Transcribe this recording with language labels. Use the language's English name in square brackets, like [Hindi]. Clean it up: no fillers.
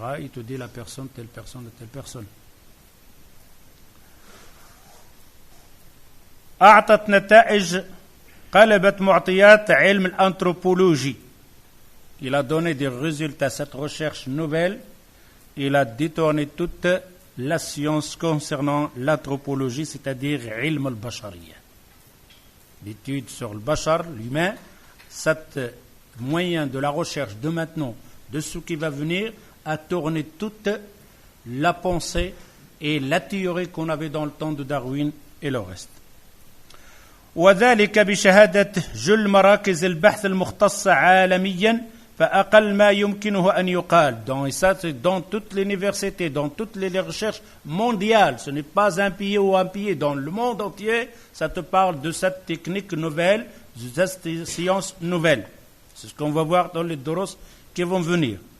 [French] Il te dit la personne, telle personne, telle personne. [Arabic] أعطت نتائج قلبت معطيات علم الأنثروبولوجي. [French] Il a donné des résultats, cette recherche nouvelle, il a détourné toute la science concernant l'anthropologie, c'est-à-dire ilm al-bashariya. L'étude sur le bashar, l'humain, cet moyen de la recherche de maintenant, de ce qui va venir, a tourné toute la pensée et la théorie qu'on avait dans le temps de Darwin et le reste. [Arabic] وذلك بشهادة جل مراكز البحث المختصة عالميا فأقل ما يمكنه أن يقال. [French] Donc ça c'est dans toutes les universités, dans toutes les recherches mondiales. Ce n'est pas un pays ou un pays, dans le monde entier, ça te parle de cette technique nouvelle, de cette science nouvelle. C'est ce qu'on va voir dans les doros qui vont venir.